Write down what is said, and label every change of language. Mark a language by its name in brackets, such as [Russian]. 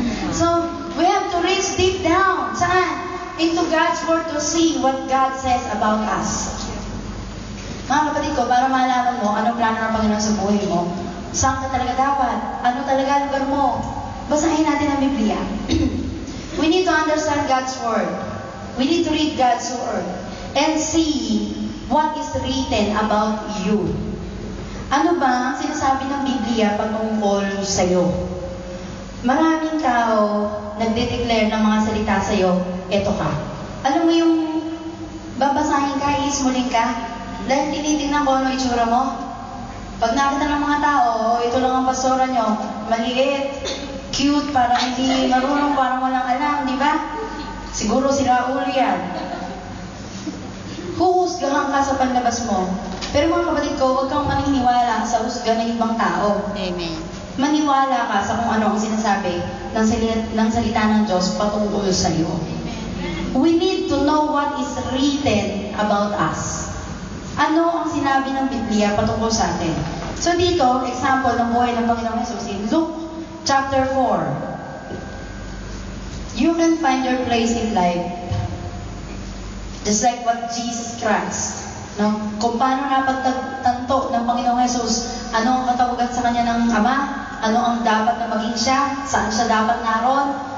[English] So, we have to reach deep down. [Filipino] Saan? [English] Into God's Word to see what God says about us. [Filipino] Mga kapatid ko, para malaman mo anong plano ng Panginoon sa buhay mo, saan ka talaga dapat? Ano talaga lugar mo? Basahin natin ang Biblia. [English] We need to understand God's Word. We need to read God's Word and see what is written about you. [Filipino] Ano ba ang sinasabi ng Biblia patungkol sa'yo? Maraming tao nagde-declare ng mga salita sa'yo, eto ka. Alam mo yung babasahin ka, iismulin ka, dahil tinitingnan ko ano itsura mo. Pag nakita ng mga tao, ito lang ang pastora nyo, maliit, cute, parang hindi marunong, parang walang alam, di ba? Siguro si Raul yan. Huhusgahan ka sa panlabas mo. Pero mga kapatid ko, huwag kang maniniwala sa husga ng ibang tao. Amen. Maniwala ka sa kung ano ang sinasabi ng salita ng Diyos patungkol sa iyo. [English] We need to know what is written about us. [Filipino] Ano ang sinabi ng Biblia patungkol sa atin? So dito, example ng buhay ng Panginoong Jesus [English] in Luke chapter 4. You can find your place in life just like what Jesus Christ. [Filipino] No? Kung paano napagtanto ng Panginoong Jesus, ano ang katawagan sa kanya ng Ama? ano ang dapat na maging siya, saan siya dapat naroon.